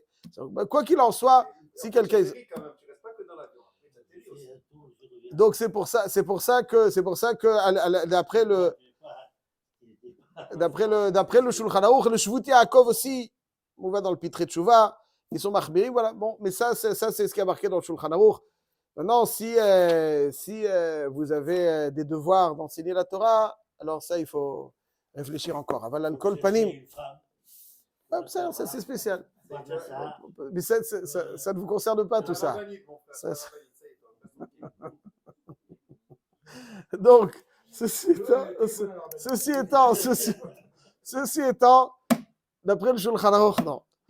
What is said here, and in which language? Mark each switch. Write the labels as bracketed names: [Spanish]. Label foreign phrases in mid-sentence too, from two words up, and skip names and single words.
[French] Quoi qu'il en soit, si quelqu'un. Donc c'est pour ça que d'après le Shulchan Aruch, le Shvut Yaakov aussi, on va dans le Pitrei Tshuva, ils sont machbirim, voilà. Bon, mais ça c'est ce qui a marqué dans le Shulchan Aruch. Maintenant, si vous avez des devoirs d'enseigner la Torah, alors ça il faut réfléchir encore. [Hebrew] אבל על כל פנים. [French] Ça c'est spécial. Mais ça ne vous concerne pas tout ça. Donc, ceci étant, d'après le Shulchan Aruch, non.